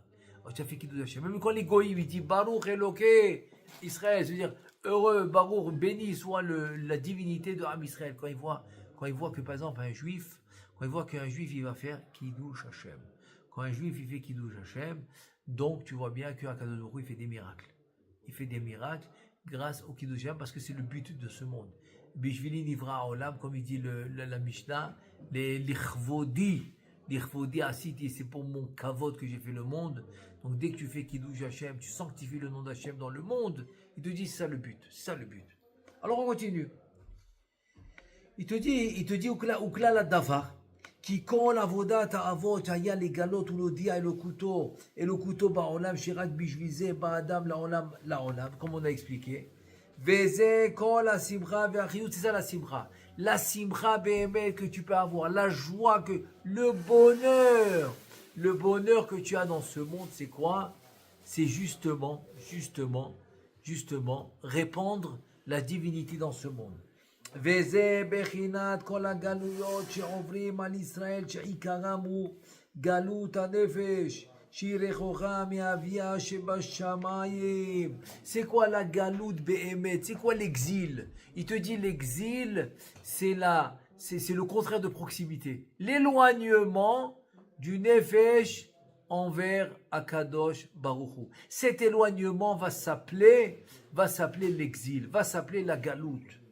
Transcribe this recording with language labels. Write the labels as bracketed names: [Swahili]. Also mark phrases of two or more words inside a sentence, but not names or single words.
[French] Oh, tu as fait [Hebrew] קידוש השם. [French] Même quand les goïms, il dit [Hebrew] ברוך אלוקי ישראל, [French] c'est-à-dire heureux, Baruch, béni soit la divinité de Ham Israël. Quand il voit que par exemple quand il voit qu'un juif il va faire [Hebrew] קידוש השם. [French] Quand un juif il fait [Hebrew] קידוש השם, [French] donc tu vois bien qu' [Hebrew] הקדוש ברוך הוא [French] il fait des miracles. Il fait des miracles grâce au [Hebrew] קידוש השם [French] parce que c'est le but de ce monde. [Hebrew] בשבילי נברא עולם, [French] comme il dit la Mishnah, les [Hebrew] לכבודי עשיתי, [French] c'est pour mon kavod que j'ai fait le monde. Donc dès que tu fais [Hebrew] קידוש השם, [French] tu sanctifies le nom d'Hashem dans le monde, il te dit c'est ça le but, c'est ça le but. Alors on continue. Il te dit [Hebrew] וכלל הדבר. כי כל עבודת האבות היה לגלות ולהודיע אלוקותו בעולם שרק בשביל זה בא אדם לעולם, [French] comme on a expliqué. [Hebrew] וזה כל השמחה והחיות, [French] c'est ça la simcha. La simcha באמת que tu peux avoir, la joie, le bonheur que tu as dans ce monde, c'est quoi? C'est justement répandre la divinité dans ce monde. [Hebrew] וזה בחינת כל הגלויות שעוברים על ישראל שעיקרם הוא גלות הנפש שהיא רחוקה מאביה שבשמיים. [French] C'est quoi la galoute béhémet? C'est quoi l'exil? Il te dit l'exil, c'est le contraire de proximité. L'éloignement du nefesh envers [Hebrew] הקדוש ברוך הוא. [French] Cet éloignement va s'appeler l'exil, va s'appeler la galoute.